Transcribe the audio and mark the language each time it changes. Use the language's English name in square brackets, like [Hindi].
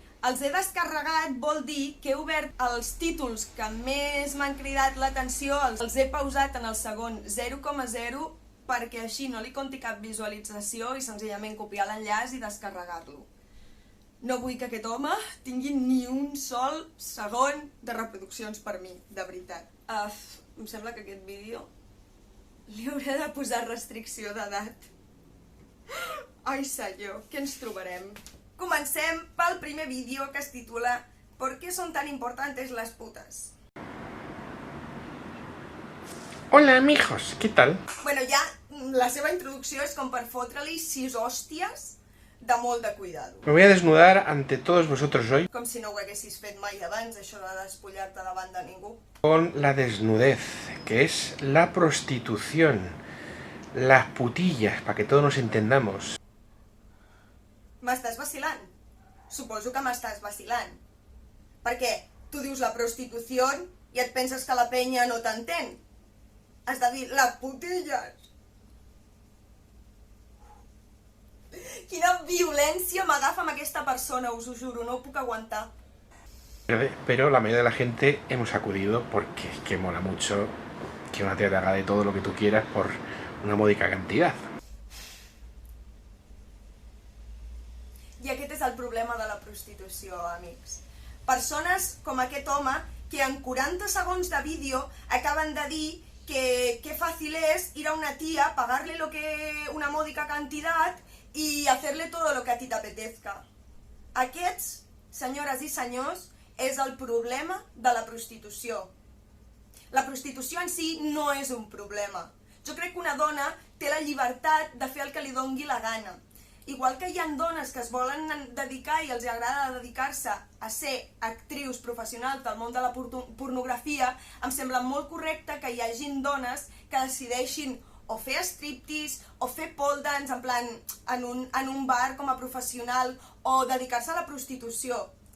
[Catalan] Els he descarregat vol dir que he obert els títols que més m'han cridat l'atenció, els he pausat en el segon 0,0 perquè així no li compti cap visualització i senzillament copiar l'enllaç i descarregar-lo. No vull que aquest home tingui ni un sol segon de reproduccions per mi, de veritat. Em sembla que aquest vídeo li hauré de posar restricció d'edat. Ai senyor, què ens trobarem? Comencem pel primer vídeo que es titula [Spanish] ¿Por qué son tan importantes las putas? Hola amigos, ¿qué tal? [Catalan] Bueno, ja la seva introducció és com per fotre-li 6 hòsties de molt de cuidado. [Spanish] Me voy a desnudar ante todos vosotros hoy [Catalan] Com si no ho haguessis fet mai abans, això de despullar-te davant de ningú. [Spanish] con la desnudez, que es la prostitución, las putillas, para que todos nos entendamos. [Catalan] M'estàs vacilant? Suposo que m'estàs vacilant. Perquè tu dius la prostitució i et penses que la penya no t'entén. Has de dir les putilles. Quina violència m'agafa amb aquesta persona, us ho juro, no ho puc aguantar. [Spanish] Pero la mayoría de la gente hemos acudido porque es que mola mucho que una tía te haga de todo lo que tú quieras por una módica cantidad. [Catalan] I aquest és el problema de la prostitució, amics. Persones com aquest home que en 40 segons de vídeo acaben de dir que [Spanish] fácil es ir a una tía, pagarle una módica cantidad y hacerle todo lo que a ti t'apetezca. [Catalan] Aquests, senyores i senyors, és el problema de la prostitució. La prostitució en si no és un problema. Jo crec que una dona té la llibertat de fer el que li dongui la gana. Igual que hi ha dones que es volen dedicar i els agrada dedicar-se a ser actrius professionals del món de la pornografia, em sembla molt correcte que hi hagin dones que decideixin o fer striptease, o fer pole dance, en plan, en un bar com a professional, o dedicar-se a la prostitució.